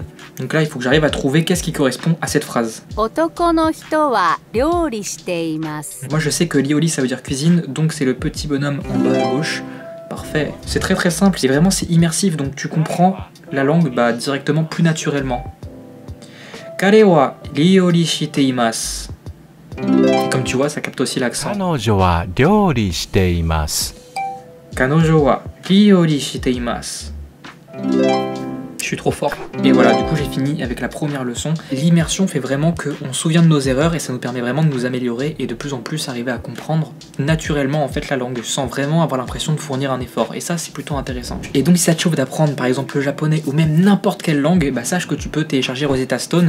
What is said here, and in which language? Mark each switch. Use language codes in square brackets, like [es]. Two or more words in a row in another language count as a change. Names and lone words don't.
[fr] Donc là il faut que j'arrive à trouver qu'est-ce qui correspond à cette phrase. Moi je sais que lioli ça veut dire cuisine, donc c'est le petit bonhomme en bas à gauche. Parfait, c'est très simple et vraiment c'est immersif donc tu comprends la langue directement plus naturellement. [ja] 彼は料理しています. [fr] Comme tu vois ça capte aussi l'accent. [ja] 彼女は料理しています。彼女は料理しています. [fr] Je suis trop fort. Et voilà, du coup j'ai fini avec la première leçon. L'immersion fait vraiment qu'on se souvient de nos erreurs et ça nous permet vraiment de nous améliorer et de plus en plus arriver à comprendre naturellement en fait la langue sans vraiment avoir l'impression de fournir un effort. Et ça c'est plutôt intéressant. Et donc si ça te chauffe d'apprendre par exemple le japonais ou même n'importe quelle langue, sache que tu peux télécharger Rosetta Stone.